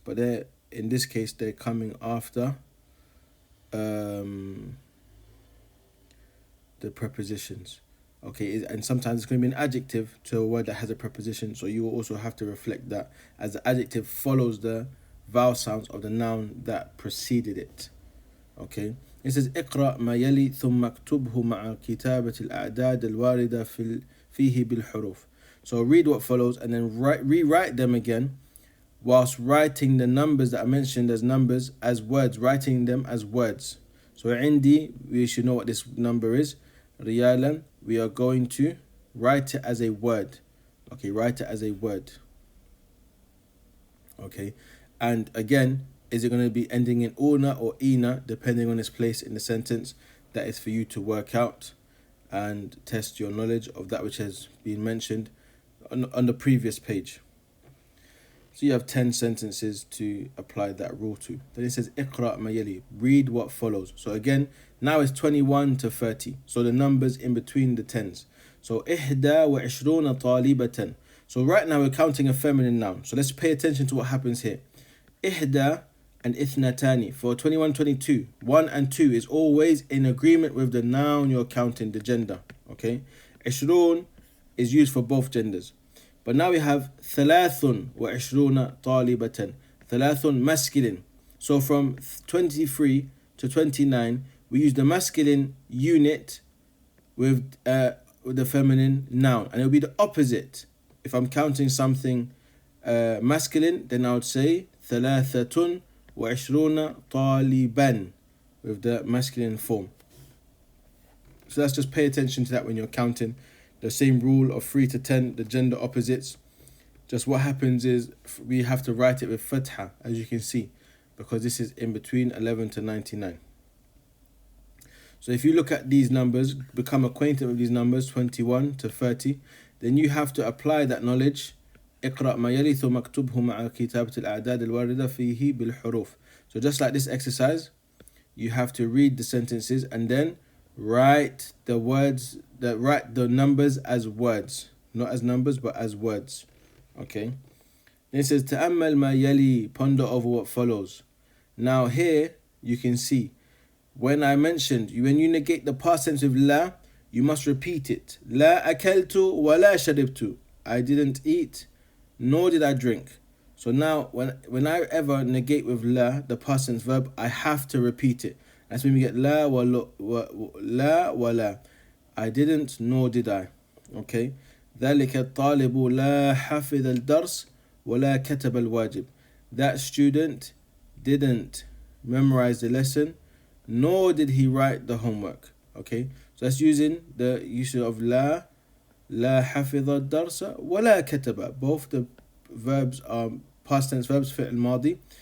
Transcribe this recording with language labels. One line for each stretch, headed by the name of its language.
English: But they're, in this case, they're coming after the prepositions. Okay, and sometimes it's going to be an adjective to a word that has a preposition, so you will also have to reflect that as the adjective follows the vowel sounds of the noun that preceded it. Okay, it says
Arabic: اقرأ ما يلي ثم اكتبه مع كتابة الأعداد الواردة فيه بالحروف.
English: So read what follows and then rewrite them again whilst writing the numbers that are mentioned as numbers as words, writing them as words. So عندي, we should know what this number is. ريالا, we are going to write it as a word. Okay, write it as a word. Okay, and again, is it going to be ending in una or ina depending on its place in the sentence? That is for you to work out and test your knowledge of that which has been mentioned on the previous page. So you have 10 sentences to apply that rule to. Then it says
Arabic: اقرأ ما يلي,
English: read what follows. So again, now it's 21 to 30. So the numbers in between the tens. So
Arabic: إحدى وعشرون طالبة.
English: So right now we're counting a feminine noun. So let's pay attention to what happens here.
Arabic: إحدى
English: and
Arabic: إثنتان.
English: For 21, 22, 1 and 2 is always in agreement with the noun you're counting, the gender. Okay. عشرون is used for both genders. But now we have
Arabic: ثلاث وعشرون طالبة.
English: ثلاث masculine. So from 23 to 29, we use the masculine unit with the feminine noun. And it will be the opposite. If I'm counting something masculine, then I would say
Arabic: ثلاثة وعشرون طالبا
English: with the masculine form. So let's just pay attention to that when you're counting. The same rule of 3 to 10, the gender opposites. Just what happens is we have to write it with fatha, as you can see, because this is in between 11 to 99. So if you look at these numbers, become acquainted with these numbers, 21 to 30, then you have to apply that knowledge.
Arabic: اقرأ ما يلي ثم اكتبه مع كتابة الأعداد الواردة فيه بالحروف.
English: So just like this exercise, you have to read the sentences and then write the words, write the numbers as words, not as numbers but as words. Okay. Then it says
Arabic: تأمل ما يلي,
English: ponder over what follows. Now here you can see when I mentioned when you negate the past tense with la, you must repeat it.
Arabic: لا أكلت ولا شربت.
English: I didn't eat nor did I drink. So now when I ever negate with la, the past tense verb, I have to repeat it. That's when we get la wala. I didn't nor did I. Okay.
Arabic: ذلك الطالب لا حفظ الدرس ولا كتب الواجب.
English: That student didn't memorize the lesson nor did he write the homework. Okay. So that's using the use of la
Arabic: حفظ الدرس ولا كتب.
English: Both the verbs are past tense verbs, fi'l madi.